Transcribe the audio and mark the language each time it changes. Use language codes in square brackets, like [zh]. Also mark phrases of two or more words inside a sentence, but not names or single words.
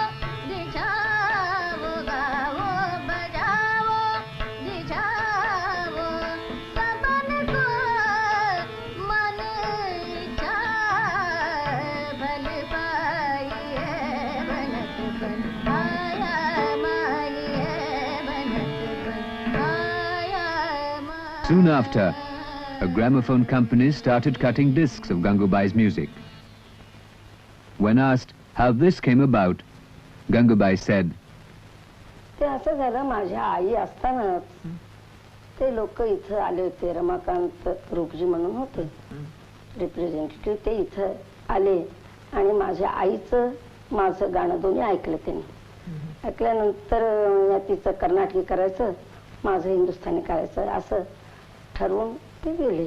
[hi] दिशाओ, गावो बजाओ दिशाओ, सबन को मन इच्छा भल पाई, बनत बन आया माई, बनत बन आया माई. [en] soon after, a gramophone company started cutting discs of Gangubai's music. When asked how this came about, Gangubai said, [mr] ते असं झालं, माझ्या आई असतानाच ते लोक इथं आले होते. रमाकांत रूपजी म्हणून होते रिप्रेझेंटेटिव्ह, ते इथं आले आणि माझ्या आईचं माझं गाणं दोन्ही ऐकलं त्यांनी. ऐकल्यानंतर तिचं कर्नाटकी करायचं, माझं हिंदुस्थानी करायचं असं ठरवून ते गेले.